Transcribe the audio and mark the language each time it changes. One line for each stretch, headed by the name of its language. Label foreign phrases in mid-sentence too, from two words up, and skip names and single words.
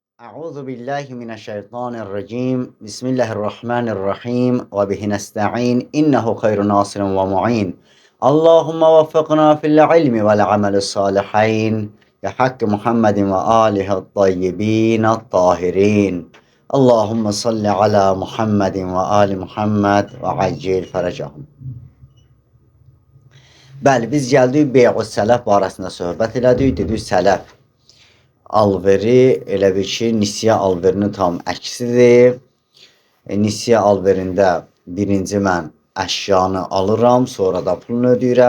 Arabic: أعوذ بالله من الشيطان الرجيم بسم الله الرحمن الرحيم وبه نستعين إنه خير ناصر ومعين اللهم وفقنا في العلم والعمل الصالحين بحق محمد وآله الطيبين الطاهرين اللهم صل على محمد وآل محمد وعجل فرجهم.
Azerbaijani: Bəli, biz gəldik bey'u sələf barəsində söhbət elədik. Dedik sələf alveri elə bir ki, nisiyə alverinin tam əksidir. Nisiyə alverində birinci mən əşyanı alıram, sonra da pulunu ödəyirəm.